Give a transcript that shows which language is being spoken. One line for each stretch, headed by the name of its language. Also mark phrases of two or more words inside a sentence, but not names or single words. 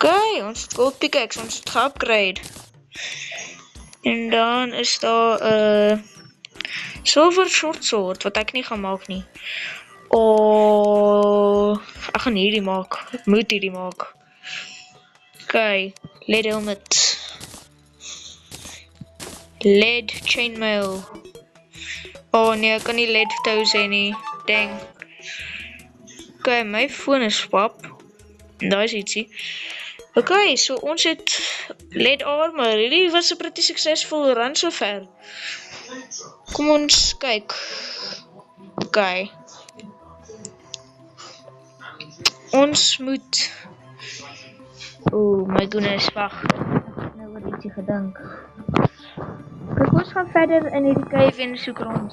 Afrikaans: Okay, ons het
English: gold pickaxe,
Afrikaans: ons het geupgrade. En dan is daar 'n
English: silver short sword
Afrikaans: wat ek nie gaan maak nie. Ek gaan hierdie maak. Ek moet hierdie maak. Okay,
English: lead helmet. Lead chainmail.
Afrikaans: Nee, ek kan nie lead toes hê nie.
English: Dang. Okay, my phone is pap.
Afrikaans: Daar is ietsie. Okay, so ons het
English: lead armor.
Afrikaans: Hierdie was 'n
English: pretty successful run
Afrikaans: so ver. Kom ons kyk. Okay. Ons moet...
English: Oh my goodness,
Afrikaans: wag. Nou wat ietsie gedink. Kyk, ons gaan verder in hierdie cave en soek rond.